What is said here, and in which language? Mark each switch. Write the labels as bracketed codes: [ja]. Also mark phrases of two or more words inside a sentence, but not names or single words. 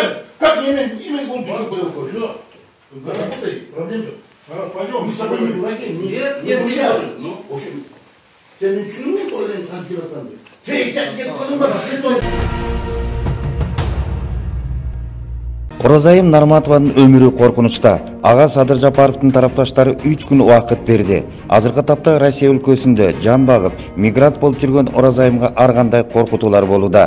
[ru] Как имя он было? Проблем нет. Пойдем. Мы с тобой не дураки. Нет, не говорю. Ну, в общем, тебе ничего не было, ты где-то подумал, [ky] Оразайым Нарматованын өмүрү коркунучта. Ага Садыр Жапаровдун тарапташтары 3 күн убакыт берди. Азыркы тапта Россия өлкөсүндө жан багып, мигрант болуп жүргөн Оразайымга ар кандай коркутуулар болууда.